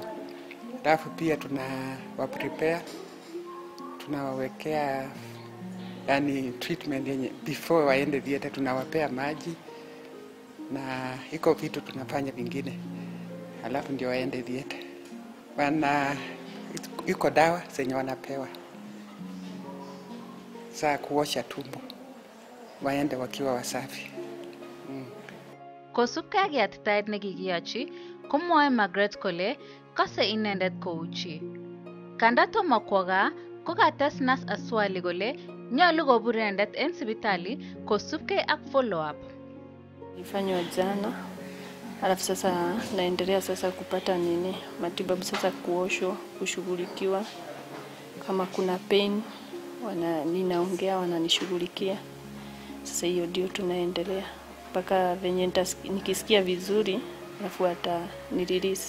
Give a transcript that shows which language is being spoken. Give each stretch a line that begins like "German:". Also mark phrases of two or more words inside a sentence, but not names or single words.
Swahili: Alafu pia tunawaprepare, tunawawekea treatment yenye before waende theater, tunawapea maji na iko vitu tunafanya vingine. Alafu ndio waende theater. Iko dawa zenye wanapewa za kuosha tumbo, waende wakiwa wasafi.
Kalenjin: Kosubkei ak yatitaet nekikiyochi, komwoe Margaret kole kose inendet kouchi. Kanda tomo kwo gaa, kokates nas aswali kole nyolu kobur inendet en sipitali kosubkei ak
English: follow up.
Swahili: Nilifanywa jana, alafu sasa naendelea sasa kupata matibabu sasa, kuoshwa, kushughulikiwa. Kama kuna pain ninaongea, wananishughulikia. Sasa hiyo ndio tunaendelea mpaka venye nikisikia vizuri alafu hata nirelease.